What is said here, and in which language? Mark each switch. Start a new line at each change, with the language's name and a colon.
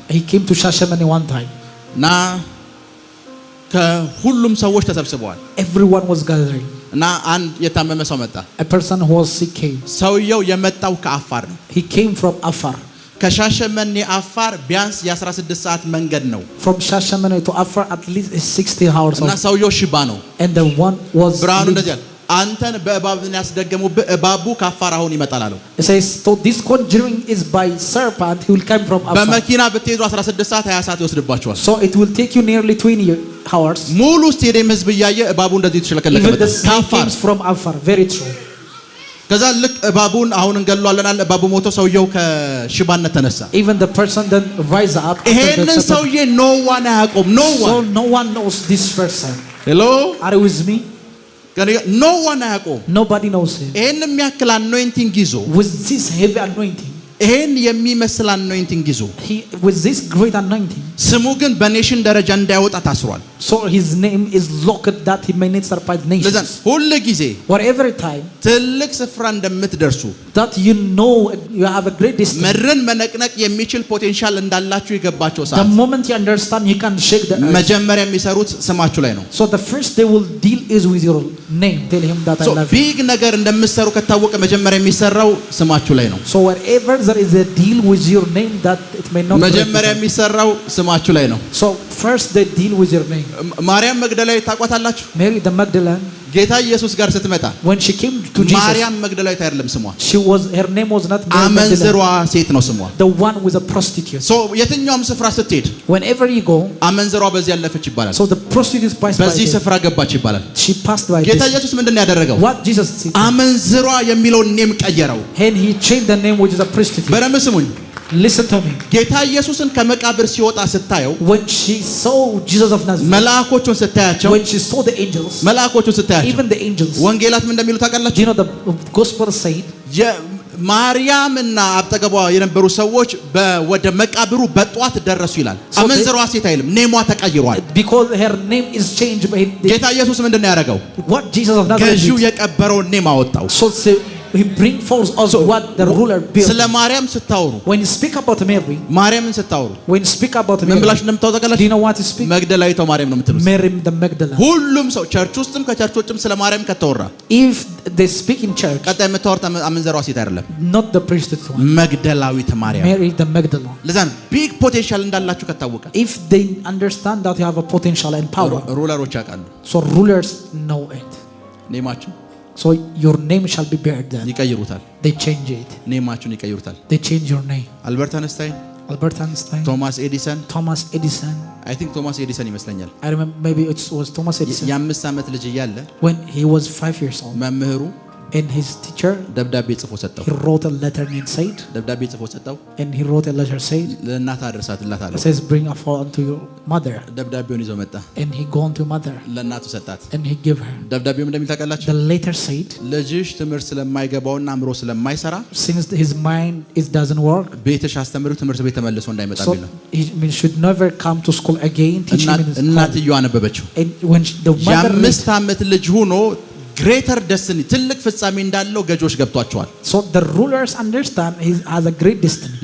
English: He came to Shashamane one time.
Amharic: እና ከሁሉም ሰዎች ተሰብስበዋል
English: Everyone was gathering.
Amharic: እና አንድ የታመመ ሰው መጣ
English: A person who was sick came.
Amharic: ሰውየው የመጣው ከአፋር ነው
English: He came from Afar.
Amharic: ከሻሸመኔ አፋር ቢያንስ የ16 ሰዓት መንገድ ነው
English: From Shashamane to Afar at least 60 hours.
Amharic: እና ሰውየው ሽባ ነው
English: And the one was
Amharic: ብርሃኑ እንደዚህ ያለ አንተን በእባብ ያስደገሙብህ እባቡ ከአፋር አሁን ይመጣል አለው
English: It says so this conjuring is by serpent, he will come from Afar.
Amharic: በመኪና ብትሄዱ 16 ሰዓት 20 ሰዓት ይወስድባችኋል
English: So it will take you nearly 20 hours.
Amharic: ሙሉ ስቴዲየም ህዝብ እያየ እባቡ እንደዚህ ተሽለከለከ
English: Even the snake
Amharic: ከአፋር
English: comes from Afar. Very true.
Amharic: ከዛ ልክ እባቡን አሁን እንገለዋለናል እባቡ ሞቶ ሰውየው ከሽባነት ተነሳ
English: Even the person then rise up.
Amharic: ይሄንን ሰውዬ
English: no one
Amharic: አያውቁም no
English: So one no one knows this person. hello Are you with me? no one
Amharic: አያውቁም
English: Nobody knows him.
Amharic: ይሄን የሚያክል anointing ይዞ
English: With this heavy anointing
Amharic: ይሄን የሚመስል anointing ይዞ
English: with this great anointing
Amharic: ስሙ ግን በኔሽን ደረጃ እንዳይወጣ ታስሯል
English: so his name is locked that he may not surprise nations
Amharic: ሁሉ ጊዜ
English: whatever time
Amharic: ትልቅ ስፍራ እንደምትደርሱ
English: that you know you have a great destiny
Amharic: ምድርን መነቅነቅ የሚችል ፖቴንሻል እንዳላችሁ የገባቸው ሰዓት
English: the moment you understand you can shake the earth
Amharic: መጀመሪያ የሚሰሩት ስማችሁ ላይ ነው
English: so the first they will deal is with your name tell him that I love you
Amharic: big ነገር እንደምትሰሩ ከታወቀ መጀመሪያ የሚሰራው ስማችሁ ላይ ነው
English: so wherever there is a deal with your name that it may not
Amharic: መጀመሪያ የሚሰራው ስማችሁ ላይ ነው
English: so first they deal with your name
Amharic: ማርያም መግደላዊት ታቋታላችሁ
English: Mary the Magdalene
Amharic: ጌታ ኢየሱስ ጋር ስትመጣ
English: when she came to Jesus
Amharic: ማርያም መግደላዊት አይደለም ስሟ
English: her name was not
Amharic: አመንዝሯ ሴት ነው ስሟ
English: the one with a prostitute
Amharic: so የትኛውም ስፍራ ስትሄድ
English: whenever you go
Amharic: አመንዝሯ በዚህ ያለፈች ይባላል
English: so the prostitute passed by
Amharic: በዚህ ስፍራ ገባች ይባላል
English: she passed by
Amharic: ጌታ ኢየሱስ ምንድነው ያደረገው
English: what Jesus said
Amharic: አመንዝሯ የሚለውን ኔም ቀየረው
English: and he changed the name which is a prostitute
Amharic: በደንብ ስሙኝ
English: listen to me
Amharic: ጌታ ኢየሱስን ከመቃብር ሲወጣ ስታየው
English: when she saw Jesus of Nazareth
Amharic: መላእክቶቹን ስታያቸው
English: when she saw the angels
Amharic: መላእክቶቹን ስታያቸው
English: even the angels
Amharic: ወንጌላት ምን እንደሚሉ ታውቃላችሁ
English: you know the gospel said
Amharic: ማርያምና አጠገቧ የነበሩ ሰዎች ወደ መቃብሩ በጧት ደረሱ ይላል አመንዝሯ ሴት አይልም ኔሟ ተቀይሯል
English: because her name is changed by
Amharic: ጌታ ኢየሱስ ምንድነው ያደረገው
English: what Jesus of Nazareth
Amharic: ገዢው የቀበረው ኔም አወጣው
English: so he bring forth also what the ruler built
Amharic: ስለ ማርያም ስታወሩ
English: when you speak about Mary
Amharic: ማርያምን ስታወሩ
English: when you speak about Mary
Amharic: ምን ብላችሁ እንደምታወጣላችሁ
English: do you know what you speak
Amharic: መግደላዊቷ ማርያም ነው የምትሉት
English: Mary the Magdalene
Amharic: ሁሉም ሰው ቸርች ውስጥም ከቸርች ውጭም ስለ ማርያም ከተወራ
English: if they speak in church
Amharic: ቀጣይ የምታወሩት አመንዝሯ ሴት አይደለም
English: not the prostitute one
Amharic: መግደላዊት ማርያም
English: Mary the Magdalene
Amharic: ለዛን ቢግ ፖቴንሻል እንዳላችሁ ከታወቀ
English: if they understand that you have a potential and power
Amharic: ሩለሮች ያውቃሉ
English: so rulers know it
Amharic: ኔማችሁ
English: so your name shall be better than
Amharic: ይቀይሩታል
English: they change it
Amharic: ኔማችሁን ይቀይሩታል
English: they change your name
Amharic: አልበርት አንስታይን
English: Albert Einstein
Amharic: ቶማስ ኤዲሰን
English: I think
Amharic: ቶማስ ኤዲሰን ይመስለኛል
English: I remember maybe it was Thomas Edison
Amharic: የ5 ዓመት ልጅ እያለ
English: when he was 5 years old
Amharic: መምህሩ
English: and his teacher
Amharic: ደብዳቤ ጽፎ ሰጠው
English: he wrote a letter and said
Amharic: ደብዳቤ ጽፎ ሰጠው
English: and he wrote a letter said
Amharic: ለእናት አድርሳትላት አለው
English: says bring a phone to your mother
Amharic: ደብዳቤውን ይዞ መጣ
English: and he gone to mother
Amharic: ለእናቱ ሰጣት
English: and he gave her
Amharic: ደብዳቤው እንደሚል ታውቃላችሁ
English: the letter said
Amharic: ልጅሽ ትምህርት ስለማይገባውና አምሮ ስለማይሰራ
English: since his mind it doesn't work
Amharic: ቤትሽ አስተምሪው ትምህርት ቤት ተመልሶ እንዳይመጣ
English: so
Amharic: ቢለው
English: he should never come to school again teaching in his
Amharic: እናትየው አነበበችው
English: and when the mother
Amharic: የ5 ዓመት ልጅ ሆኖ
English: greater destiny
Amharic: ትልቅ ፍጻሜ እንዳለው ገጆች ገብቷቸዋል
English: so the rulers understand he has a great destiny